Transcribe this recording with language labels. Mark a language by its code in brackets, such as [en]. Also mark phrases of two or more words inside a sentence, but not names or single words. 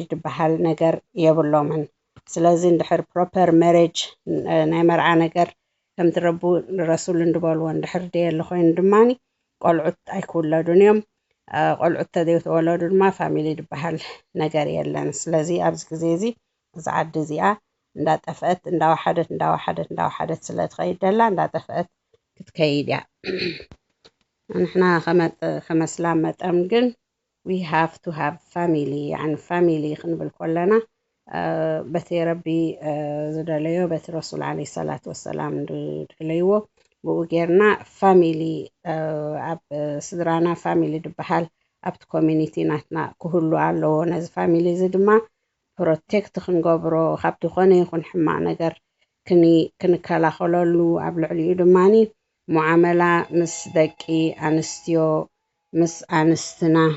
[ti] ድበሃል ነገር የብሎምን ስለዚ እንድሕር [en] proper marriage [ti] ናይ መርዓ ነገር ከም ትረቡ ረሱል እንድበልዎ እንድሕር ደየለ ኮይኑ ድማኒ ቆልዑት ኣይክውለዱን እዮም ቆልዑት ተዘይተወለዱ ድማ ፋሚሊ ድበሃል ነገር የለን ስለዚ ኣብዚ ግዜ እዚ እዚ ዓዲ እዚኣ እንዳጠፍአት እንዳወሓደት ስለትኸይድ ደላ እንዳጠፍአት ክትከይድ እያ ንሕና ከም እስላም መጠን ግን [en] we have to have family يعني family [ti] ክንብል ከለና በቲ ረቢ ዝደለዮ በቲ ረሱል [ar] عليه صلاته وسلام [ti] ዝደለይዎ ብኡ ጌርና ፋሚሊ ኣብ ስድራና ፋሚሊ ድበሃል ኣብቲ ኮሚኒቲ ናትና ክህሉ ኣለዎ ነዚ ፋሚሊ እዚ ድማ ፕሮቴክት ክንገብሮ ካብቲ ኮነ ይኹን ሕማቕ ነገር ክንከላኸለሉ ኣብ ልዕሊኡ ድማኒ ሙዓመላ ምስ ደቂ ኣንስትዮ ምስ ኣንስትና